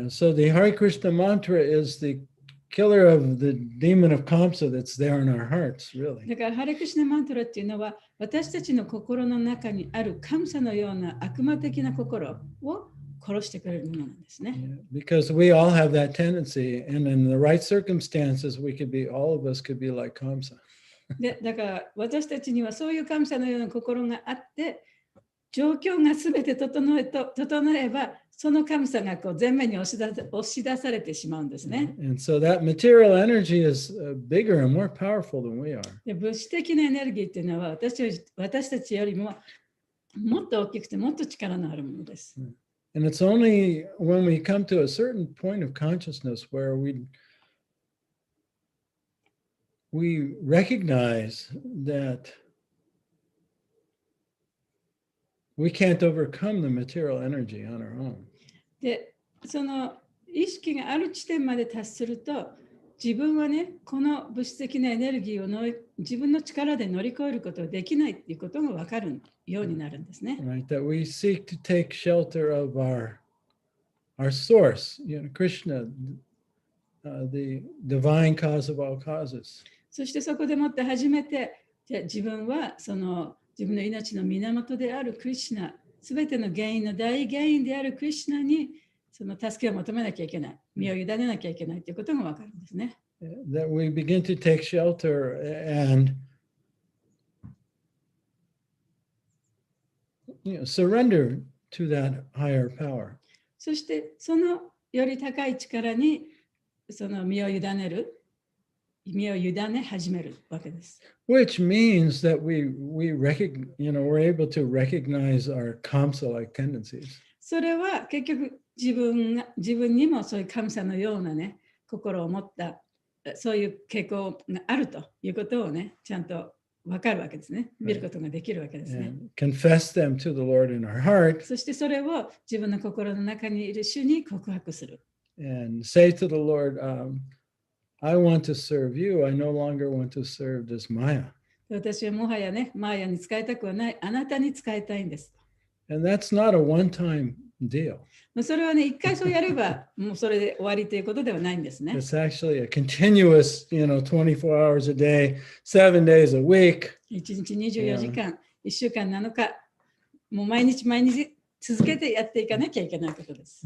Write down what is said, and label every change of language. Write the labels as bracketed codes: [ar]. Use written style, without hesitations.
[en] Yeah, so the Hare Krishna mantra is the killer of the demon of Kamsa that's there in our hearts, really. [ja] だからハレクシュナマントラっていうのは私たちの心の中にあるカムサのような悪魔的な心を殺してくれるものなんですね。 [en] Yeah, because we all have that tendency, and in the right circumstances, all of us could be like Kamsa. [ja] で、だから私たちにはそういうカムサのような心があって、状況がすべて整えば、そのカムサがこう前面に押し出されてしまうんですね。 [en] And so that material energy is bigger and more powerful than we are. [ja] で、物質的なエネルギーっていうのは私たちよりももっと大きくてもっと力のあるものです。 [en] And it's only when we come to a certain point of consciousness where we recognize that we can't overcome the material energy on our own. [ja] で、その意識がある地点まで達すると、自分はね、この物質的なエネルギーを自分の力で乗り越えることができないっていうことが分かるようになるんですね。 [en] Right, that we seek to take shelter of our source, Krishna, the divine cause of all causes. [ja] そしてそこでもって初めて、じゃあ自分はその自分の命の源であるクリシュナ、すべての原因の大原因であるクリシュナにその助けを求めなきゃいけない、身を委ねなきゃいけないということが分かるんですね。 [en] That we begin to take shelter and surrender to that higher power. [ja] そしてそのより高い力にその身を委ね始めるわけです。 [en] Which means that we're able to recognize our Kamsa-like tendencies. [ja] それは結局自分にもそういう神様のようなね、心を持ったそういう傾向があるということをね、ちゃんと分かるわけですね。見ることができるわけですね。 [en] And confess them to the Lord in our heart. [ja] そしてそれを自分の心の中にいる主に告白する。 [en] And say to the Lord, I want to serve you. I no longer want to serve this Maya. [ja] 私はもはやね、マーヤに使いたくはない。あなたに使いたいんです。 [en] And that's not a one-time deal. [ja] それはね、一回そうやれば、もうそれで終わりということではないんですね。 [en] It's actually a continuous, 24 hours a day, 7 days a week. [ja] 1日24時間、1週間7日、もう毎日続けてやっていかなきゃいけないことです。